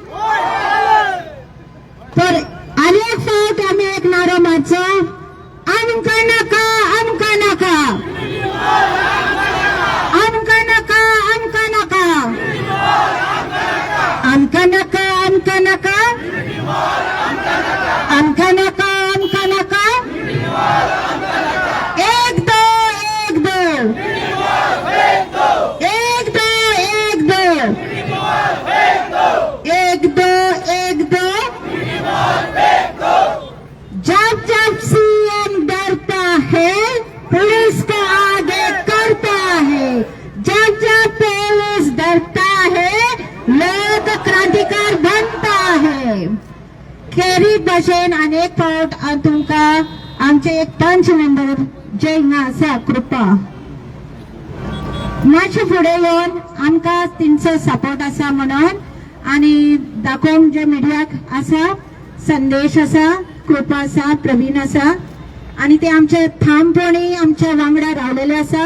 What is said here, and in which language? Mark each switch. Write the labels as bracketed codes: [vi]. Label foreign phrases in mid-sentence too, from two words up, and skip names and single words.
[kok] तर आनी एक फावट आमी एक नारो मारचो, आमकां नाका, आमकां नाका, आमकां नाका, आमकां नाका, आमकां नाका, आमकां नाका, आमकां नाका, आमकां नाका. [hi] एक दो, एक दो, एक दो, एक दो, एक दो, एक दो. जब जब सीएम डरता है पुलिस को आगे करता है, जब जब पुलिस डरता है लोक क्रांतिकार बनता है. [kok] खेरी भशेन अनेक फावट हांव तुमकां आमचे एक पंच मेंबर जे हिंगा आसा कृपा मातशे फुडें येवन आमकां तेंचो सपोर्ट आसा म्हणून आनी दाखोवंक जे मिडियाक आसा, संदेश आसा, कृपा आसा, प्रवीण आसा आनी ते आमचे ठामपणी आमच्या वांगडा रावलेले आसा.